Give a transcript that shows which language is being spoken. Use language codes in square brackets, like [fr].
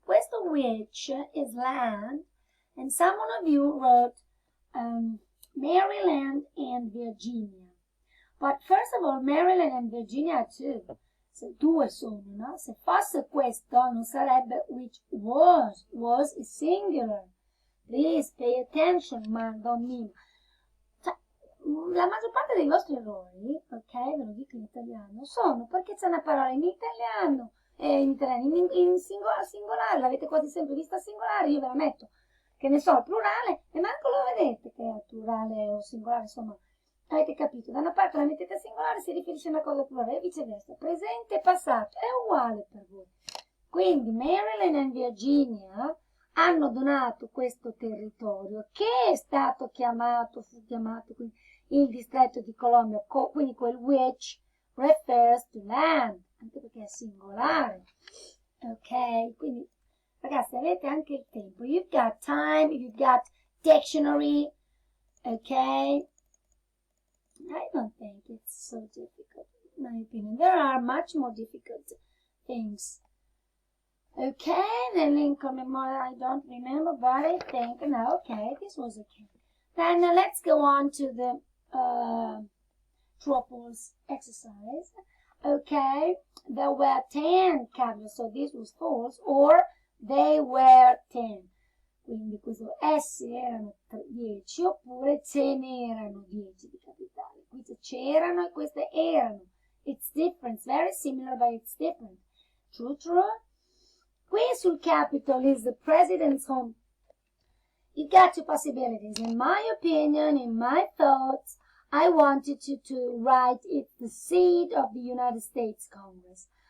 [en] Questo which is land, and someone of you wrote Maryland and Virginia. But first of all, Maryland and Virginia are two. [it] Se due sono, no? Se fosse questo non sarebbe [en] which was. Was is singular. Please pay attention, man, don't mean. [it] Cioè, la maggior parte dei vostri errori, ok, ve lo dico in italiano, sono perché c'è una parola in italiano, in singolare, l'avete quasi sempre vista singolare, io ve la metto. Che ne so, il plurale, e manco lo vedete che è plurale o singolare, insomma, avete capito, da una parte la mettete singolare si riferisce a una cosa plurale e viceversa, presente e passato, è uguale per voi. Quindi Maryland e Virginia hanno donato questo territorio che è stato fu chiamato quindi, il distretto di Columbia, quindi quel [en] which refers to land, [it] anche perché è singolare, ok? Quindi ragazzi, avete anche il tempo. [en] You've got time, you've got dictionary, okay? I don't think it's so difficult, in my opinion. There are much more difficult things. Okay, the Lincoln Memorial, I don't remember, but I think, no, okay, this was okay. Then let's go on to the true or false exercise. Okay, there were 10 capitals, so this was false, or they were 10. [it] Quindi questo essi erano 10 oppure ce n'erano 10 di capitali. Qui c'erano e queste erano. [en] It's different, it's very similar but it's different. True, true. [it] Qui sul [en] Capitol is the president's home. You've got two possibilities. In my opinion, in my thoughts, I wanted to write it's the seat of the United States Congress.